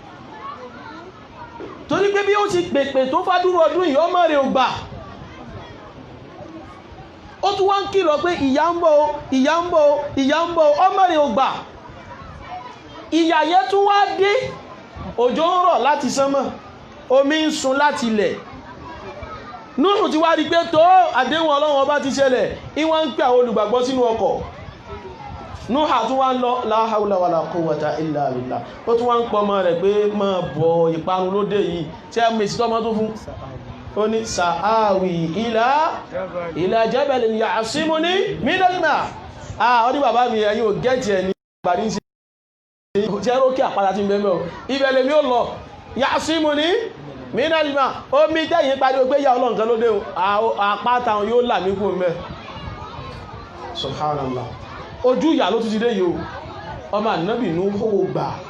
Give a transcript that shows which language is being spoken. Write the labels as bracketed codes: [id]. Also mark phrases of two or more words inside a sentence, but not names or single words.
[yo] torí pé bí ó ti pèpè tó fádúrú ọdún yìí ọmọ rẹ̀ ò gbà ó tún wá ń kìlọ̀ pé ìyà ń bọ̀ ìyà ń bọ̀ ìyà ń bọ̀ ọmọ rẹ̀ ò gbà ìyà yẹn tún wá dé òjò ń rọ̀ láti sánmọ̀ omi ń sun láti ilẹ̀ Nuhu ti wá rí pé tó àdéhùn Ọlọ́run ọba ti ṣẹlẹ̀ ìwọ́n ń pè àwọn olùgbàgbọ́ sínú ọkọ̀ Nuhu tún wá ń lọ [ar] لا حول ولا قوة إلا بالله [yo] ó tún wá ń pọmọ rẹ̀ pé mọ́ bọ̀ ìparun lóde yìí tí a mèsì tọ́mọ́ tó fún ó ní [ar] سآوي إلى جبل يعصمني من الماء' [yo] ó ní bàbá mi ẹ̀yin ò gẹ́ẹ̀tì ẹ̀ ní ìgbàdí sí jẹ́ rókè àpáta tí ń bẹ́ẹ̀ mẹ́ ibẹ̀lẹ̀ mi ó lọ [ar] يعصمني من الماء' [yo] omi tẹ́yìn parí ó gbé yà ọlọ́nkan lóde àpáta yóò là mí kú mẹ́ subhanallah ojú ìyà ló tún ti dé yìí ọmọ ànábì Nuhu gbà